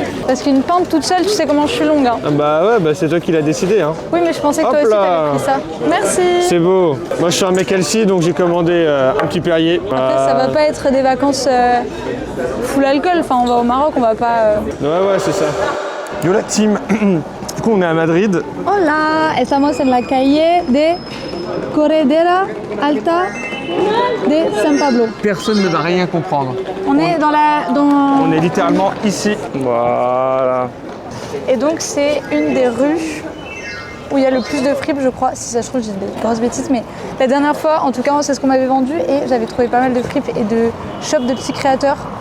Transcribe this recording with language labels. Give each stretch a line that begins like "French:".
French: Parce qu'une pinte toute seule, tu sais comment je suis longue. Hein. Ah bah ouais, c'est toi qui l'as décidé. Hein. Oui, mais je pensais que toi Hop aussi là. t'avais pris ça. Merci. C'est beau. Moi je suis un mec healthy donc j'ai commandé un petit Perrier. Après, ça va pas être des vacances full alcool. Enfin, on va au Maroc, on va pas. Ouais, c'est ça. Yo la team. Du coup on est à Madrid.
Spanish: Hola, estamos en la calle de Corredera Alta de San Pablo.
French: Personne ne va rien comprendre. On est dans On est littéralement ici. Voilà. Et donc c'est une des rues où il y a le plus de fripes, je crois. Si ça se trouve, j'ai des grosses bêtises, mais la dernière fois, en tout cas, c'est ce qu'on m'avait vendu et j'avais trouvé pas mal de fripes et de shops de petits créateurs.